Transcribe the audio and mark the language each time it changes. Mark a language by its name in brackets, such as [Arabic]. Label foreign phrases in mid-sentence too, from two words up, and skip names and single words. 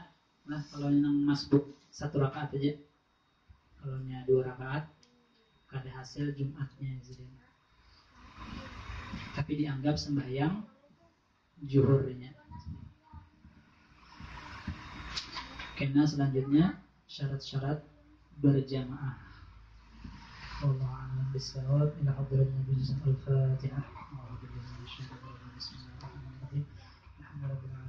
[Indonesian] Nah, kalau yang masbuk 1 rakaat aja, kalau 2 rakaat, ada hasil Jumatnya. Tapi dianggap sembahyang zuhurnya. Karena selanjutnya syarat-syarat berjamaah. [Arabic] والله أعلم بالصواب. إلى حضرة النبي صلى الله عليه وسلم. Al-Fatihah. بسم الله الرحمن الرحيم.